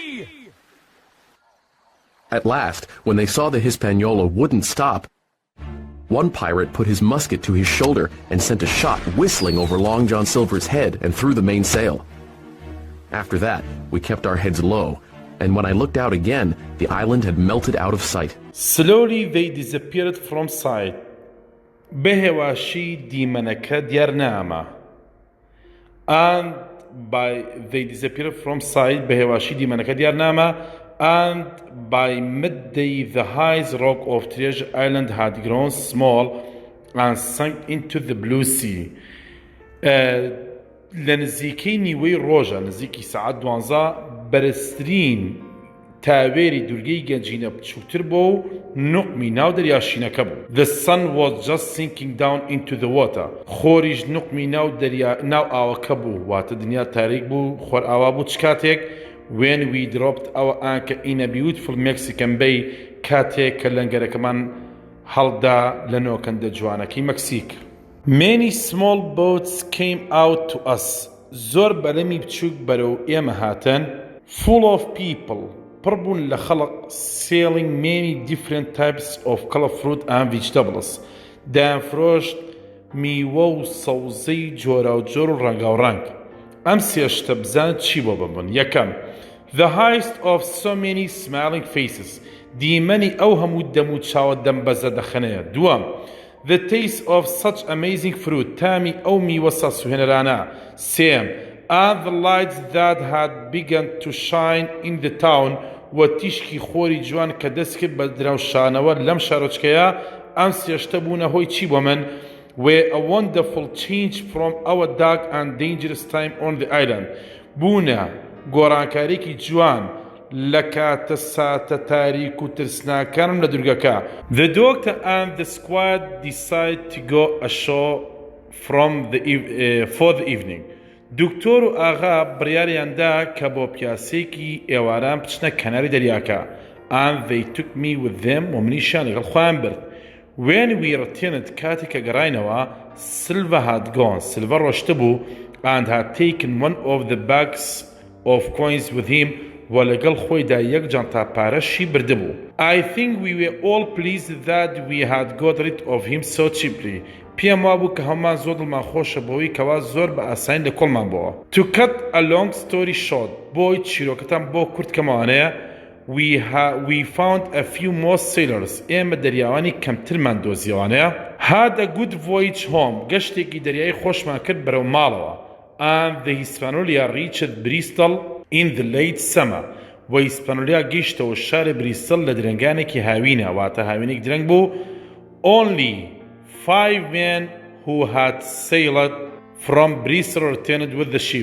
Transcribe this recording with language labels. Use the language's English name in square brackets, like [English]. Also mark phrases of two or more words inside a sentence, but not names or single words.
[English] At last, when they saw the Hispaniola wouldn't stop, one pirate put his musket to his shoulder and sent a shot whistling over Long John Silver's head and through the mainsail. After that, we kept our heads low, and when I looked out again, the island had melted out of sight. Slowly they disappeared from sight. [Central Kurdish] بهواشی دیمەنەکە دیار ناما. [English] And they disappeared from sight. [Central Kurdish] بهواشی دیمەنەکە دیار ناما. [English] And by midday the highest rock of Treasure Island had grown small and sunk into the blue sea. [Central Kurdish] لە نزیکەی نیوەی ڕۆژە نزیکی سەعات 12 بەرزترین تاوێری دوورگەی گەنجینە بچووکتر بۆ و نوقمی ناو دەریاشینەکە بوو. [English] The sun was just sinking down into the water. [Central Kurdish] خۆریش نوقمی ناو ئاوەکە بوو، واتە دنیا تاریک بوو، خۆر ئاوا بوو. چ کاتێک [English] when we dropped our anchor in a beautiful Mexican bay [Central Kurdish] کاتێک کە لەنگەرەکەمان هەڵدا لە نۆکەندە جوانەکەی مەکسیک. [English] Many small boats came out to us. [Central Kurdish] زۆر بەلەمی بچووک بەرەو ئێمە هاتن. [English] Full of people. [Central Kurdish] پڕ بوون لە خەڵق [English] selling many different types of color fruit and vegetables. [Central Kurdish] دایانفرۆشت میوە و سەوزەی جۆراوجۆر و ڕەنگاوڕەنگ. ئەم سێ شتە بزانت چی بۆ ببن. [English] یەکەم The highest of so many smiling faces. [Central Kurdish] دیمەنی ئەو هەموو دەم و چاوە دەم بەزە دەخەنەیە. [English] دووەم The taste of such amazing fruit. [Central Kurdish] تامی ئەو میوە سەسوهێنەرانە. سێم [English] And the lights that had begun to shine in the town [Central Kurdish] و تیشکی خۆری جوان کە دەست کرد بە دراوشانەوە لەم شارۆچکەیە. ئەم سێشتە بوونە هۆی چی بۆ من؟ [English] Were a wonderful change from our dark and dangerous time on the island. [Central Kurdish] بوونە گۆڕانکاریکی جوان لە کاتە ساتە تاریک و ترسناکانم لە دوورگەکە. [English] The doctor and the squad decided to go ashore for the evening. [Central Kurdish] دکتۆر و ئاغا بڕیاریاندا کە بۆ پیاسێکی ئێواران بچنە کەناری دەریاکە. [English] And they took me with them [Central Kurdish] و منیشیان لەگەڵ خۆیان برد. [English] When we returned [Central Kurdish] کاتێک کە گەڕاینەوە [English] Silva had gone. Silva [Central Kurdish] ڕۆشتە بوو [English] and had taken one of the bags of coins with him [Central Kurdish] و لەگەڵ خۆیدا یەک جانتا پارەشی بردبوو. [English] I think we were all pleased that we had got rid of him so cheaply. [Central Kurdish] پێم وابوو کە هەمومان زۆر دڵمان خۆشە بەوەی کەوا زۆر بە ئاسانی لە کۆڵمان بووە. [English] To cut a long story short. [Central Kurdish] بۆی چیرۆکەتان بۆ کورت کەمەوانەیە [English] we found a few more sailors. [Central Kurdish] ئێمە دەریاوانی کەمترمان دۆزیەوانەیە. [English] Had a good voyage home. [Central Kurdish] گەشتێکی دەریایی خۆشمان کرد بەرەو ماڵەوە. [English] And the Hispaniola reached Bristol in the late summer. [Central Kurdish] و هیسپانۆلیا گەیشتەوە شاری بریستڵ لە درەنگانێکی هاوینە، واتە هاوینێکی درەنگ بوو. [English] Only 5 men who had sailed from Bristol returned with the ship.